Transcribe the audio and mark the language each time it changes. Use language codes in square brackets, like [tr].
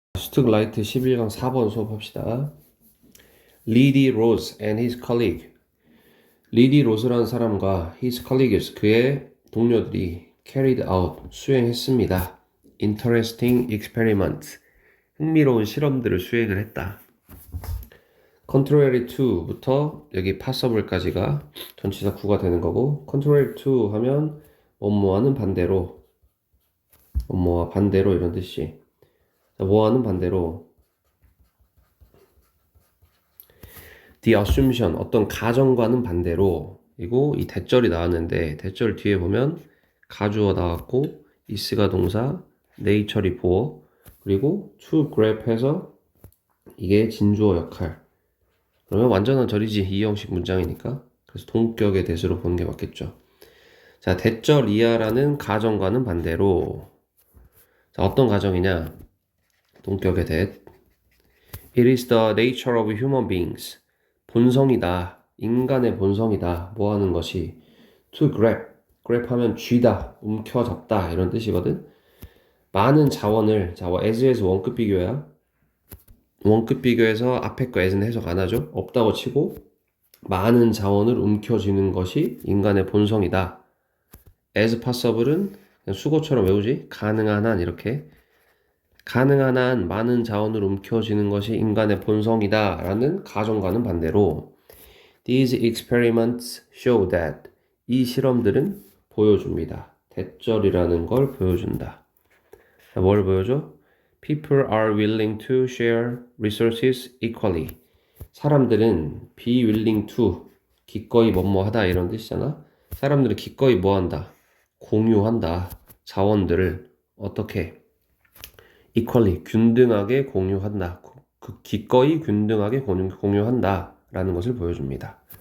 [ko] 스투라이트 11강 4번 수업합시다. [en] 리디 로즈 and his colleague. [ko] 리디 로즈라는 사람과 [en] his colleagues, [ko] 그의 동료들이 [en] carried out, [ko] 수행했습니다. [en] Interesting experiment, [ko] 흥미로운 실험들을 수행을 했다. contrary to부터 여기 passable까지가 전치사 구가 되는 거고, contrary to 하면 뭐뭐와는 반대로, 뭐뭐와 반대로 이런 뜻이. 뭐와는 반대로 [en] the assumption, [ko] 어떤 가정과는 반대로, 그리고 이 대절이 나왔는데 대절 뒤에 보면 가주어 나왔고 is가 동사, nature이 보어, 그리고 to grab 해서 이게 진주어 역할. 그러면 완전한 절이지, 이 형식 문장이니까. 그래서 동격의 대수로 보는 게 맞겠죠. 자, 대절 이하라는 가정과는 반대로, 자, 어떤 가정이냐, 동격의 대. [en] It is the nature of human beings. [ko] 본성이다. 인간의 본성이다. 뭐 하는 것이 to grab. grab 하면 쥐다, 움켜잡다 이런 뜻이거든. 많은 자원을, 자, as에서 원급 비교야. 원급 비교에서 앞에 거 as는 해석 안 하죠. 없다고 치고 많은 자원을 움켜쥐는 것이 인간의 본성이다. as possible은 그냥 수거처럼 외우지. 가능한 한, 이렇게 가능한 한 많은 자원을 움켜쥐는 것이 인간의 본성이다 라는 가정과는 반대로 [en] These experiments show that, [ko] 이 실험들은 보여줍니다. 대절이라는 걸 보여준다. 뭘 보여줘? [en] People are willing to share resources equally. [ko] 사람들은 be willing to, 기꺼이 뭐뭐하다 이런 뜻이잖아. 사람들은 기꺼이 뭐한다? 공유한다. 자원들을 어떻게? equally, 균등하게 공유한다. 기꺼이 균등하게 공유한다 라는 것을 보여줍니다.